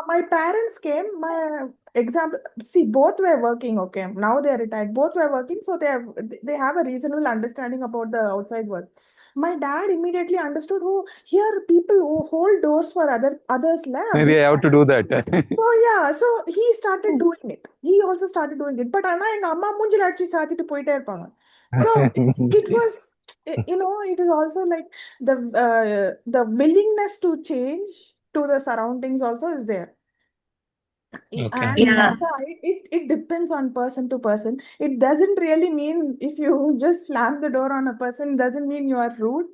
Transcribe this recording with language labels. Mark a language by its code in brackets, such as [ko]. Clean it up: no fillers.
[en] My parents came, my example, see, both were working, okay. Now they're retired. Both were working, so they have a reasonable understanding about the outside world. My dad immediately understood, oh, here people who hold doors for others lab. Maybe I have to do that. So yeah, so he started doing it. He also started doing it. But [ta] ஆனா எங்க அம்மா மூஞ்சில அடிச்சு சாத்திட்டு போயிட்டே இருப்பாங்க. [en] So it was, it is also like the willingness to change to the surroundings also is there. Okay. And Yeah. so it depends on person to person. It doesn't really mean if you just slam the door on a person, doesn't mean you are rude.